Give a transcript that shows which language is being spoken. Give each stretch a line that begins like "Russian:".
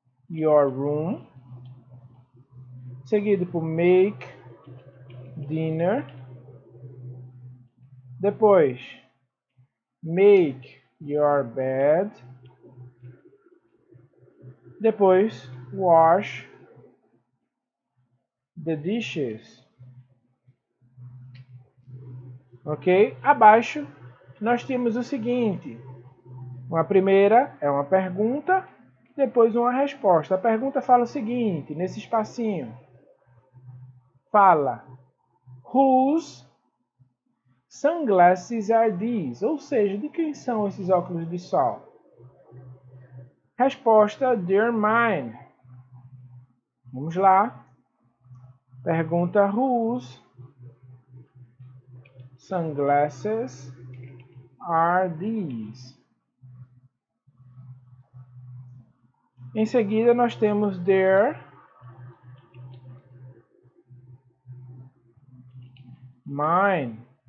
English: your room,
Portuguese: seguido por
English: make dinner,
Portuguese: depois
English: make your bed, depois wash the dishes.
Portuguese: Ok? Abaixo nós temos o seguinte: uma primeira é uma pergunta, depois uma resposta. A pergunta fala o seguinte, nesse espacinho.
English: Fala, whose sunglasses are these?
Portuguese: Ou seja, de quem são esses óculos de sol? Resposta,
English: they're mine.
Portuguese: Vamos lá.
English: Pergunta, whose sunglasses are these?
Portuguese: Em seguida, nós temos
English: their mine.